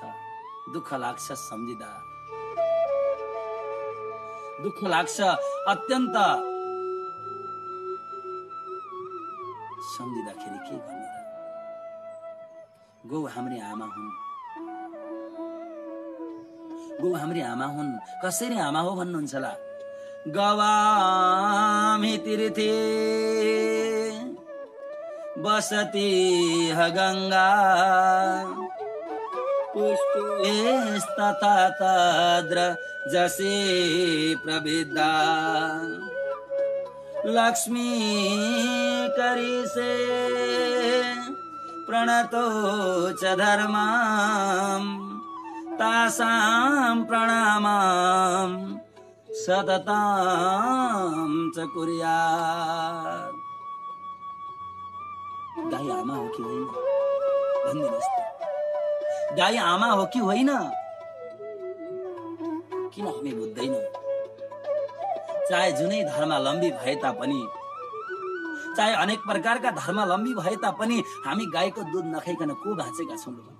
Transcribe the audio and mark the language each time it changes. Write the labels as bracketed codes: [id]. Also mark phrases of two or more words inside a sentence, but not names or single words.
[ne] दुःख लाग्छ सम्झिँदा, दुःख लाग्छ अत्यन्त सम्झिँदाखेरि। के गर्नु र? गौ हाम्री आमा हुन्, गौ हाम्री आमा हुन्। कसरी आमा हो भन्नुहुन्छ होला? [sa] गवामि तीर्थे बसति ह गंगा पुष्पेस्तथा तद्र जसे प्रविद्या लक्ष्मी करिसे प्रणतो च धर्मां तासां प्रणामां सततां च कुर्यात्। [ne] गाई आमा हो कि होइन भनिदिनुहोस् त? गाई आमा हो कि होइन? किन हामी बुझ्दैनौँ? चाहे जुनै धर्मावलम्बी भए तापनि, चाहे अनेक प्रकारका धर्मावलम्बी भए तापनि हामी गाईको दूध नखाइकन को बाँचेका छौँ?